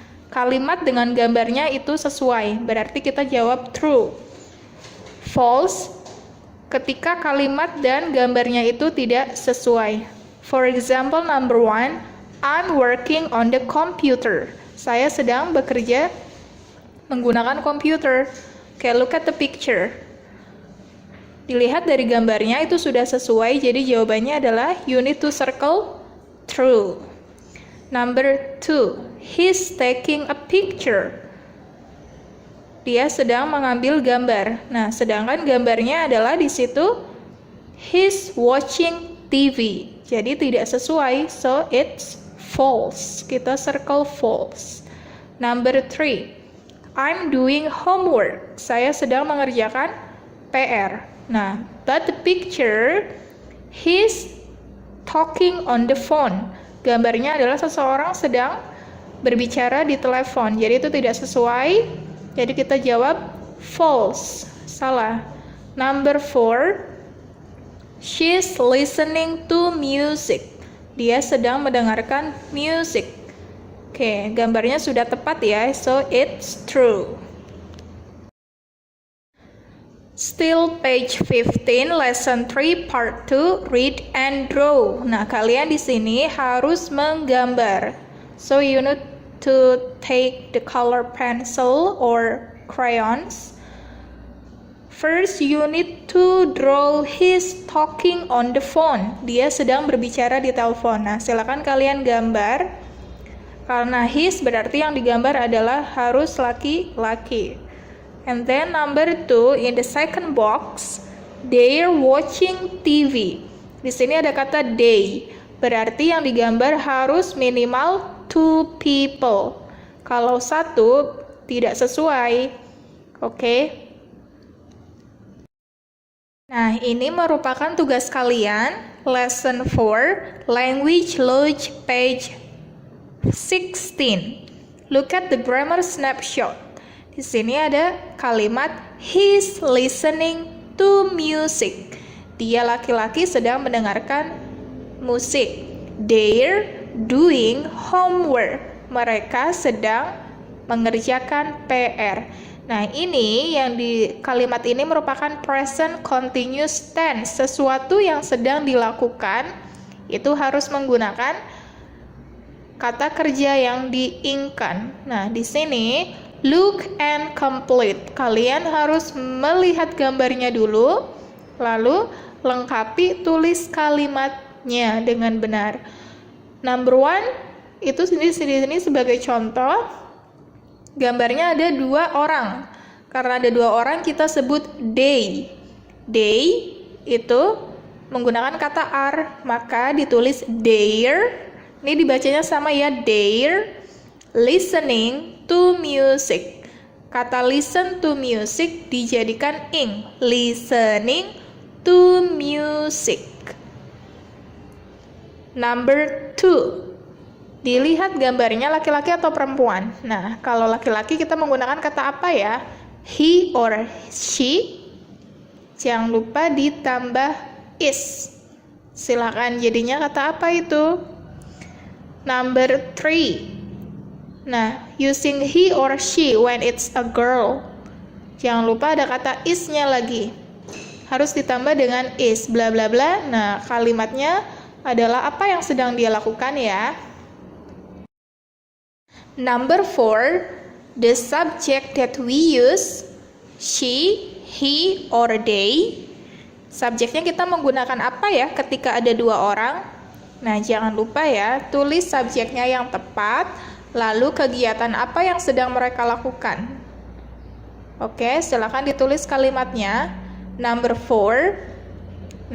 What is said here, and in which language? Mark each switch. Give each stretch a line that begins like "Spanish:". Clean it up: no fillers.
Indonesian: Kalimat dengan gambarnya itu sesuai, berarti kita jawab true. False ketika kalimat dan gambarnya itu tidak sesuai.
English: For example, number 1, I'm working on the computer.
Indonesian: Saya sedang bekerja menggunakan komputer.
English: Okay, look at the picture.
Indonesian: Dilihat dari gambarnya itu sudah sesuai, jadi jawabannya adalah
English: you need to circle true. Number 2, he's taking a picture.
Indonesian: Dia sedang mengambil gambar. Nah, sedangkan gambarnya adalah di situ
English: he's watching TV.
Indonesian: Jadi tidak sesuai,
English: so it's false. Kita circle false. Number 3, I'm doing homework.
Indonesian: Saya sedang mengerjakan PR.
English: Nah, but the picture, he's talking on the phone.
Indonesian: Gambarnya adalah seseorang sedang berbicara di telepon. Jadi itu tidak sesuai. Jadi kita jawab false. Salah.
English: Number 4, she's listening to music.
Indonesian: Dia sedang mendengarkan music. Oke, gambarnya sudah tepat ya.
English: So it's true. Still page 15, lesson 3, part 2, read and draw.
Indonesian: Nah, kalian di sini harus menggambar.
English: So you need to take the color pencil or crayons. First, you need to draw his talking on the phone.
Indonesian: Dia sedang berbicara di telepon. Nah, silakan kalian gambar. Karena his berarti yang digambar adalah harus laki-laki.
English: And then number 2, in the second box, they're watching TV.
Indonesian: Di sini ada kata they, berarti yang digambar harus minimal 2 people. Kalau 1 tidak sesuai. Oke. Nah, ini merupakan tugas kalian, lesson 4, language lodge page 16.
English: Look at the grammar snapshot.
Indonesian: Di sini ada kalimat
English: he's listening to music.
Indonesian: Dia laki-laki sedang mendengarkan musik.
English: They're doing homework.
Indonesian: Mereka sedang mengerjakan PR. Nah, ini yang di kalimat ini merupakan present continuous tense. Sesuatu yang sedang dilakukan itu harus menggunakan kata kerja yang diingkan. Nah, di sini
English: look and complete.
Indonesian: Kalian harus melihat gambarnya dulu, lalu lengkapi tulis kalimatnya dengan benar. Number 1, itu di sini sebagai contoh, gambarnya ada 2 orang. Karena ada 2 orang, kita sebut they. They itu menggunakan kata are, maka ditulis they're. Ini dibacanya sama ya,
English: they're listening to music.
Indonesian: Kata listen to music dijadikan ing.
English: Listening to music. Number 2.
Indonesian: Dilihat gambarnya laki-laki atau perempuan. Nah, kalau laki-laki kita menggunakan kata apa ya?
English: He or she.
Indonesian: Jangan lupa ditambah is. Silakan jadinya kata apa itu? Number 3.
English: Nah, using he or she when it's a girl.
Indonesian: Jangan lupa ada kata is-nya lagi. Harus ditambah dengan is, bla bla bla. Nah, kalimatnya adalah apa yang sedang dia lakukan ya.
English: Number 4, the subject that we use, she, he, or they.
Indonesian: Subjeknya kita menggunakan apa ya ketika ada 2 orang? Nah, jangan lupa ya, tulis subjeknya yang tepat. Lalu kegiatan apa yang sedang mereka lakukan? Oke, silakan ditulis kalimatnya. Number 4.